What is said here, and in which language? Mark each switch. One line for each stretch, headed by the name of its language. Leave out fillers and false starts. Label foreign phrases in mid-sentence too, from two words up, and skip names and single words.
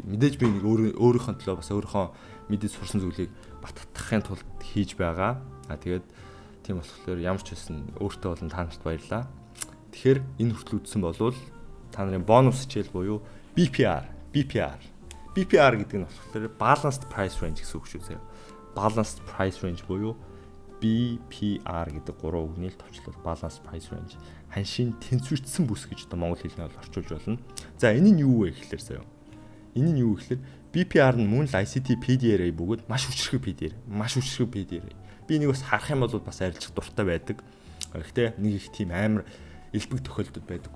Mongolian: Мэдээж би нэг өөрийнхөө төлөө бас өөрийнхөө мэдээж сурсан зүйлийг баттгахын тулд хийж байгаа. Тэгээд тийм болохоор ямар ч байсан өөртөө болон та нарт баярлаа. Тэгэхээр энэ хүртэл үзсэн болвол та нарын бонус хичээл буюу BPR гэдэг нь болохоор
English: balanced price range
Mongolian: гэсэн үг шүү заяа.
English: Balanced price range
Mongolian: буюу BPR гэдэг гурван үгний товчлол
English: balanced price range.
Mongolian: Ханшийн тэнцвэрчсэн бүс гэж одоо монгол хэлнээр орчуулж болно. За энэ нь юу вэ гэхээр заяа. Энэ нь юу гэхээр BPR нь мөн л ICT PDRA бөгөөд маш хүчрэх PDRA. Би нэг бас харах юм бол бас арилжих дуртай байдаг. Гэхдээ нэг их тийм амар элбэг тохиолдод байдаггүй.